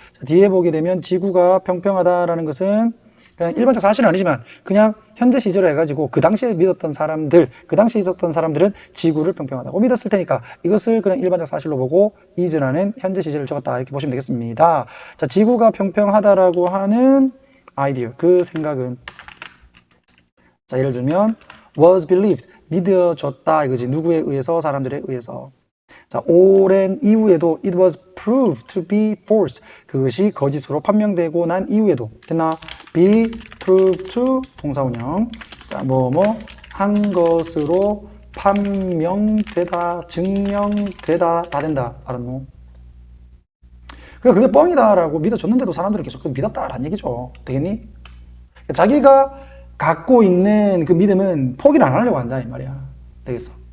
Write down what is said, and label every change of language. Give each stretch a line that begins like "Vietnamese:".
Korean: 자, 뒤에 보게 되면 지구가 평평하다라는 것은 그냥 일반적 사실은 아니지만 그냥 현재 시제로 해가지고 그 당시에 믿었던 사람들, 그 당시에 있었던 사람들은 지구를 평평하다고 믿었을 테니까 이것을 그냥 일반적 사실로 보고 is라는 현재 시제를 적었다 이렇게 보시면 되겠습니다. 자, 지구가 평평하다라고 하는 아이디어, 그 생각은 자, 예를 들면 was believed, 믿어졌다 이거지. 누구에 의해서? 사람들에 의해서. 자, 오랜 이후에도
English: it was proved to be false.
Korean: 그것이 거짓으로 판명되고 난 이후에도 됐나? be proved to 동사원형. 자, 뭐뭐 한 것으로 판명되다, 증명되다, 다 된다. 알았노? 그러니까 그게 뻥이다라고 믿어줬는데도 사람들은 계속 믿었다라는 얘기죠. 되겠니? 자기가 갖고 있는 그 믿음은 포기를 안 하려고 한다 이 말이야. 되겠어?